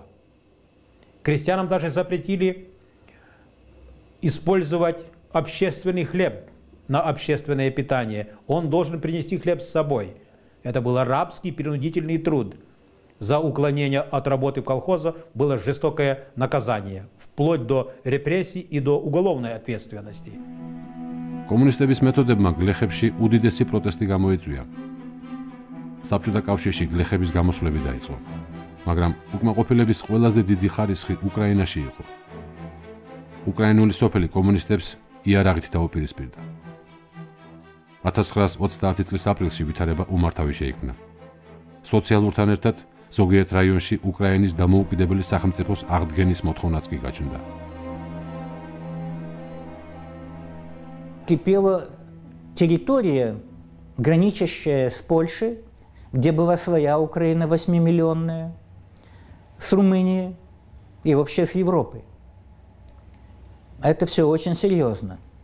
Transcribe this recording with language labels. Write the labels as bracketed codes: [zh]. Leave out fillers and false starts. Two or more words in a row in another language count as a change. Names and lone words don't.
[ru] Крестьянам даже запретили использовать общественный хлеб на общественное питание. Он должен принести хлеб с собой. Это был рабский принудительный труд. За уклонение от работы в колхозе было жестокое наказание, вплоть до репрессий и до уголовной ответственности. [ka] კომუნისტების მეთოდებმა გლეხებში უდიდესი პროტესტი გამოიწვია. საბჭოთა კავშირში გლეხების გამოსვლები დაიწყო, მაგრამ უკმაყოფილების ყველაზე დიდი ხარისხი უკრაინაში იყო. უკრაინული სოფელი კომუნისტებს იარაღით დაუპირისპირდა. 1930 წლის აპრილში ვითარება უმართავი შეიქმნა. სოციალურთან ერთად ზოგიერთ რაიონში უკრაინის დამოუკიდებელი სახელმწიფოს აღდგენის მოთხოვნაც კი გაჩნდა. [ru] Кипела территория, граничащая с Польшей, где была своя Украина 8-миллионная, с Румынией и вообще с Европой. Это все очень серьезно.